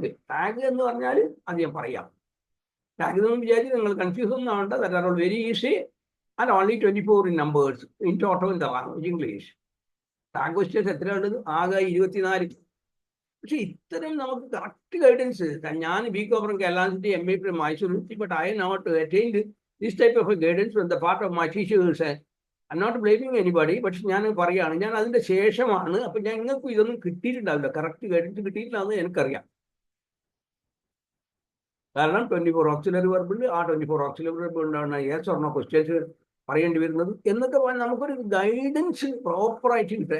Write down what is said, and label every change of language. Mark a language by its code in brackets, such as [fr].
[ml] Tag എന്ന് പറഞ്ഞാൽ അത് ഞാൻ പറയാം. ടാഗ് എന്ന് വിചാരിച്ച് നിങ്ങൾ കൺഫ്യൂസ് ഒന്നും ആവണ്ട. [en] That are all very easy and only 24 in numbers in total in the language English. [ml] Tag questions എത്രയുള്ളത്? ആകെ 24. പക്ഷെ ഇത്തരം നമുക്ക് കറക്റ്റ് ഗൈഡൻസ്. ഞാൻ [en] BCom from Kerala University, MA from Mysore University, but I not attained this type of a guidance from the part of my teachers. I'm not blaming anybody, but [ml] ഞാൻ പറയുകയാണ്, ഞാൻ അതിന്റെ ശേഷമാണ്. അപ്പൊ ഞങ്ങൾക്ക് ഇതൊന്നും കിട്ടിയിട്ടുണ്ടാവില്ല, കറക്റ്റ് ഗൈഡൻസ് കിട്ടിയിട്ടില്ലാന്ന് എനിക്കറിയാം. കാരണം 24 ഓക്സിലറി വെർബ് ഉണ്ട്. ആ 24 ഓക്സിലറി വെർബ് ഉണ്ടാവുന്ന യെസ് ഓർ നോ ക്വസ്റ്റ്യൻസ് പറയേണ്ടി വരുന്നത് എന്നൊക്കെ പറഞ്ഞാൽ നമുക്കൊരു ഗൈഡൻസ് പ്രോപ്പറായിട്ട് കിട്ടുക.